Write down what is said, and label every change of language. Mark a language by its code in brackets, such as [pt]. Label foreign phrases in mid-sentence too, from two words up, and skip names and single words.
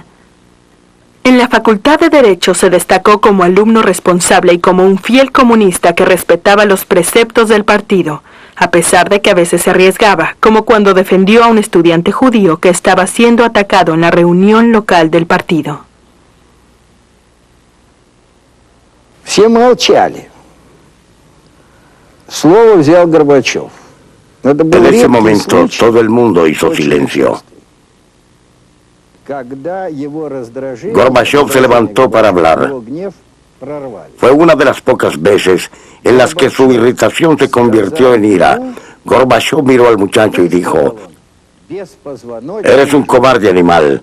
[es] En la Facultad de Derecho se destacó como alumno responsable y como un fiel comunista que respetaba los preceptos del partido, a pesar de que a veces se arriesgaba, como cuando defendió a un estudiante judío que estaba siendo atacado en la reunión local del partido. [ru] Все молчали. Слово взял Горбачев. [es] En ese momento todo el mundo hizo silencio. Gorbachov se levantó para hablar. Fue una de las pocas veces en las que su irritación se convirtió en ira. Gorbachov miró al muchacho y dijo: «Eres un cobarde animal».